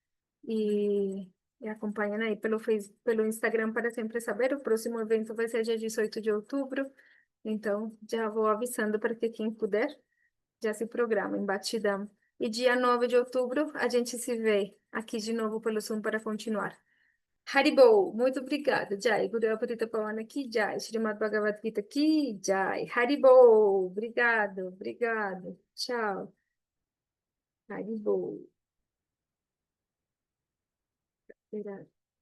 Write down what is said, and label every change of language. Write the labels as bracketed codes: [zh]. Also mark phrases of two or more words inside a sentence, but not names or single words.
[pt] E acompanhem aí pelo Instagram para sempre saber. O próximo evento vai ser dia 18 de outubro, então já vou avisando para que quem puder já se programa em Batidão. E dia 9 de outubro a gente se vê aqui de novo pelo Zoom para continuar. Haribo, muito obrigada. Jai, Guru Aparita Pawana aqui, Jai. Srimad Bhagavad Gita aqui, Jai. Haribo, obrigado, obrigado. Tchau. Haribo. Obrigada.